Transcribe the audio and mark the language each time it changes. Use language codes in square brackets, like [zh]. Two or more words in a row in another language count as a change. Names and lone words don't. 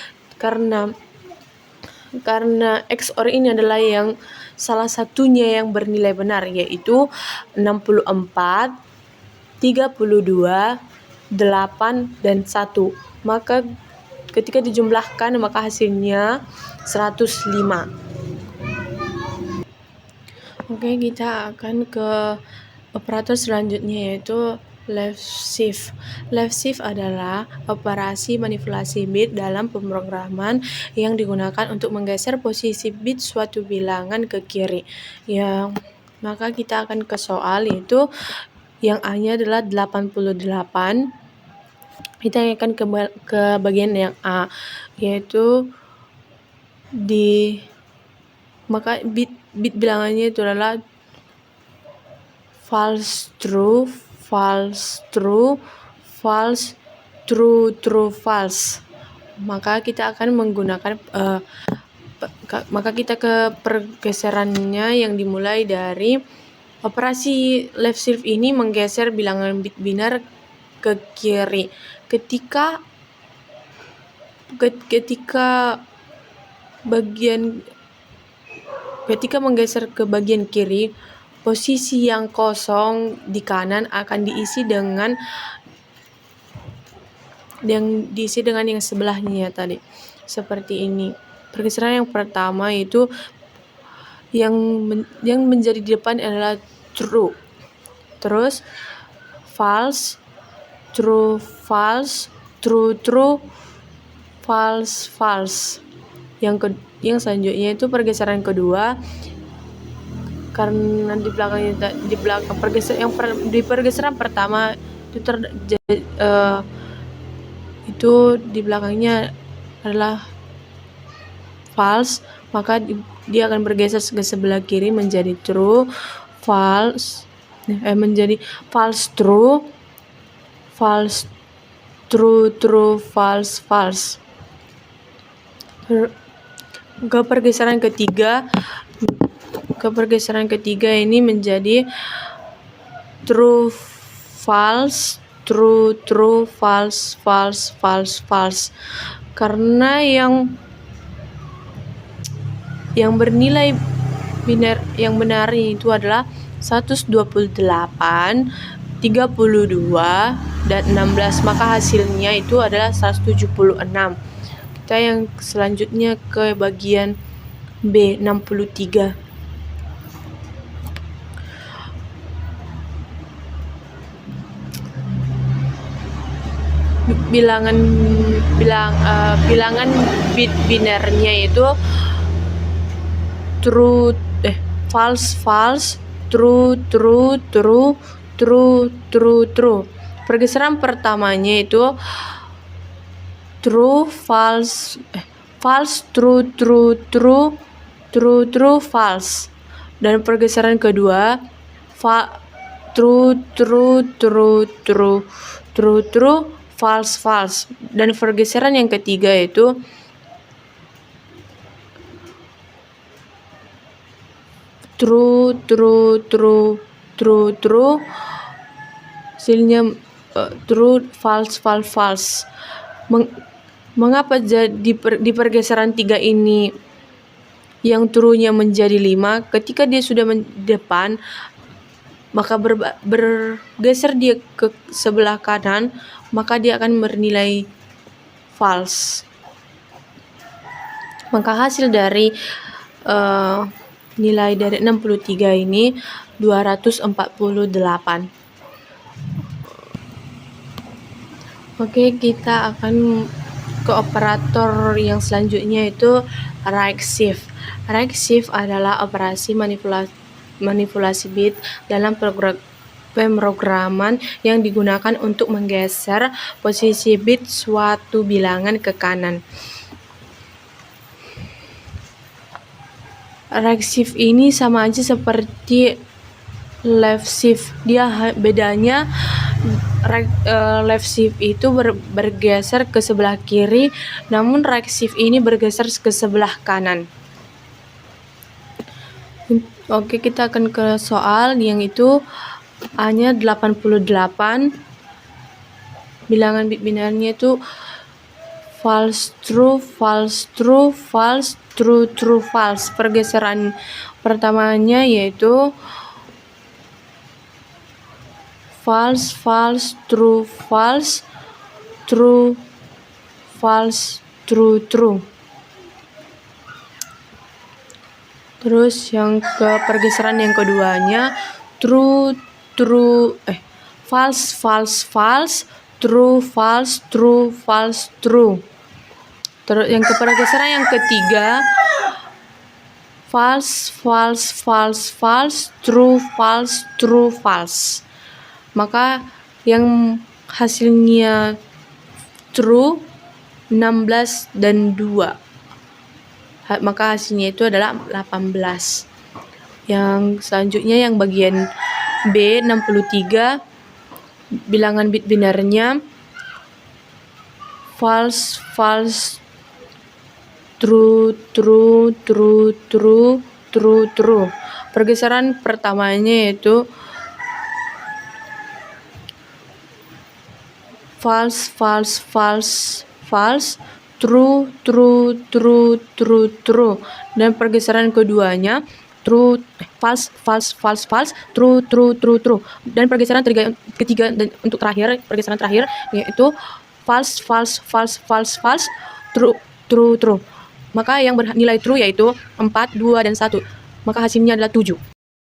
[id] Karena XOR ini adalah yang salah satunya yang bernilai benar, yaitu 64, 32, 8 dan 1. Maka ketika dijumlahkan maka hasilnya 105. Oke, kita akan ke operator selanjutnya, yaitu [en] left shift. Left shift [id] adalah operasi manipulasi bit dalam pemrograman yang digunakan untuk menggeser posisi bit suatu bilangan ke kiri. Maka kita akan ke soal, yaitu yang A-nya adalah 88. Kita akan ke bagian yang A, yaitu maka bit bilangannya itu adalah [en] false, true, false, true, false, true, true, false. [id] Maka kita akan menggunakan maka kita ke pergeserannya yang dimulai dari operasi [en] left shift [id] ini menggeser bilangan bit binar ke kiri. Ketika menggeser ke bagian kiri, posisi yang kosong di kanan akan diisi dengan yang sebelahnya tadi. Seperti ini. Pergeseran yang pertama itu yang menjadi di depan adalah true. Terus [en] false, true, false, true, true, false, false. [id] Yang selanjutnya itu pergeseran kedua, karena di belakang pergeseran pertama itu di belakangnya adalah false, maka dia akan bergeser ke sebelah kiri menjadi [en] true, false, [id] menjadi [en] false, true, false, true, true, false, false. [id] Ke pergeseran ketiga ini menjadi [en] true, false, true, true, false, false, false, false. [id] Karena yang bernilai binar yang benar itu adalah 128, 32, dan 16, maka hasilnya itu adalah 176. Kita yang selanjutnya ke bagian B, 63. Bilangan bit binarnya itu [en] false, false, true, true, true, true, true, true. [id] Pergeseran pertamanya itu [en] true, false, false, true, true, true, true, true, false. [id] Dan pergeseran kedua [en] true, true, true, true, true, true, false, false. [id] Dan pergeseran yang ketiga itu [en] true, true, true, true, true, [id] hasilnya [en] true, false, false, false. [id] Mengapa di pergeseran 3 ini yang true-nya menjadi 5? Ketika dia sudah depan, maka bergeser dia ke sebelah kanan, maka dia akan bernilai false. Maka hasil dari nilai dari 63 ini 248. Oke, kita akan ke operator yang selanjutnya itu [en] right shift. Right shift [id] adalah operasi manipulasi bit dalam pemrograman yang digunakan untuk menggeser posisi bit suatu bilangan ke kanan. [en] Right shift [id] ini sama aja seperti [en] left shift. [id] Bedanya [en] left shift [id] itu bergeser ke sebelah kiri, namun [en] right shift [id] ini bergeser ke sebelah kanan. Oke, kita akan ke soal yang itu A-nya 88. Bilangan bit binarnya itu [en] false, true, false, true, false, true, true, false. [id] Pergeseran pertamanya yaitu [en] false, false, true, false, true, false, true, true. [id] Terus yang ke pergeseran yang keduanya [en] true, true, false, false, false, true, false, true, false, true. [id] Terus yang ke pergeseran yang ketiga [en] false, false, false, false, true, false, true, false. [id] Maka yang hasilnya true 16 dan 2. Maka hasilnya itu adalah 18. Yang selanjutnya yang bagian B 63, bilangan bit binarnya [en] false, false, true, true, true, true, true, true. [id] Pergeseran pertamanya yaitu [en] false, false, false, false, true, true, true, true, true. [id] Dan pergeseran keduanya [en] true, false, false, false, false, true, true, true, true. [id] Dan pergeseran ketiga dan untuk terakhir, pergeseran terakhir yaitu [en] false, false, false, false, false, true, true, true. [id] Maka yang bernilai true yaitu 4, 2, dan 1. Maka hasilnya adalah 7.